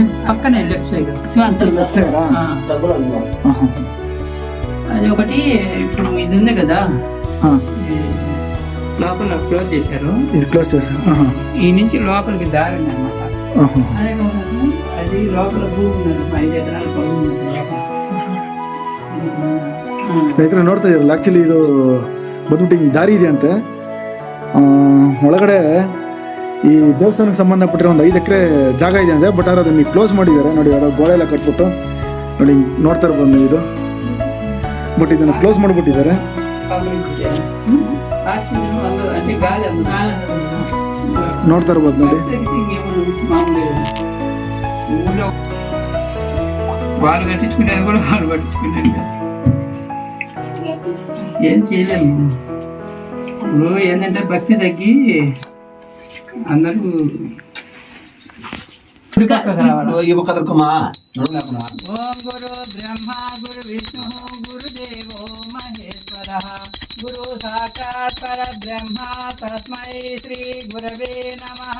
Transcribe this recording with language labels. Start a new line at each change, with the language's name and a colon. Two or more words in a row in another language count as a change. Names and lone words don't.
Telugu: పక్కనే
English: left side
Telugu: అది ఒకటి. ఇప్పుడు ఇది ఉంది కదా, లోపల క్లోజ్ చేశారు. ఇది క్లోజ్ చేశారు. ఈ నుంచి లోపలికి దారి ఉంది అన్నమాట. అది లోపల భూమి ఉన్నారు, 5 ఎకరాల పొలం ఉంది.
Kannada: ಸ್ನೇಹಿತರೆ ನೋಡ್ತಾ ಇದ್ರಲ್ಲ, ಆ್ಯಕ್ಚುಲಿ ಇದು ಬಂದ್ಬಿಟ್ಟು ಹಿಂಗೆ ದಾರಿ ಇದೆ ಅಂತೆ. ಒಳಗಡೆ ಈ ದೇವಸ್ಥಾನಕ್ಕೆ ಸಂಬಂಧಪಟ್ಟಿರೋ ಒಂದು 5 ಎಕರೆ ಜಾಗ ಇದೆ ಅಂತೆ. ಬಟ್ ಅವ್ರು ಅದನ್ನು ಕ್ಲೋಸ್ ಮಾಡಿದ್ದಾರೆ. ನೋಡಿ ಅವರ ಗೋಡೆ ಎಲ್ಲ ಕಟ್ಬಿಟ್ಟು ನೋಡಿ ನೋಡ್ತಾ ಇರ್ಬೋದು ಇದು. ಬಟ್ ಇದನ್ನು ಕ್ಲೋಸ್ ಮಾಡಿಬಿಟ್ಟಿದ್ದಾರೆ. ನೋಡ್ತಾ ಇರ್ಬೋದು ನೋಡಿ.
Telugu: వాళ్ళు కట్టించుకునేది కూడా వాళ్ళు పట్టించుకునేది ఏం చేయలేము. ఇప్పుడు ఏంటంటే భక్తి తగ్గి అందరూ
Sanskrit: ఓం గురు బ్రహ్మ గురు విష్ణు గురుదేవో మహేశ్వర గురు సాక్షాత్ పరబ్రహ్మ తస్మై శ్రీ గురవే నమః.